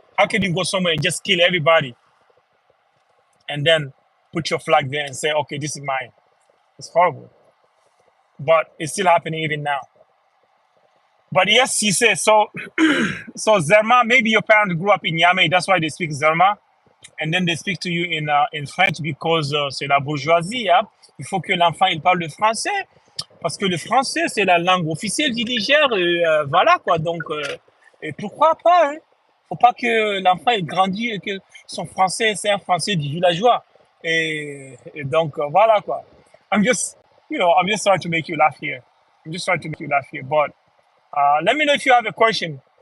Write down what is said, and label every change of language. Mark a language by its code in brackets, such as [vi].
[en] How can you go somewhere and just kill everybody and then put your flag there and say, okay, this is mine? It's horrible. But it's still happening even now. But yes, he says, so Zerma, maybe your parents grew up in Niamey, that's why they speak Zerma. And then they speak to you in French because [fr] c'est la bourgeoisie. Hein? Il faut que l'enfant il parle le français parce que le français c'est la langue officielle du Niger. Voilà quoi. Donc et pourquoi pas? Hein? Faut pas que l'enfant il grandit et que son français c'est un français du villageois. Et donc voilà quoi. [en] I'm just trying to make you laugh here. I'm just trying to make you laugh here. But let me know if you have a question.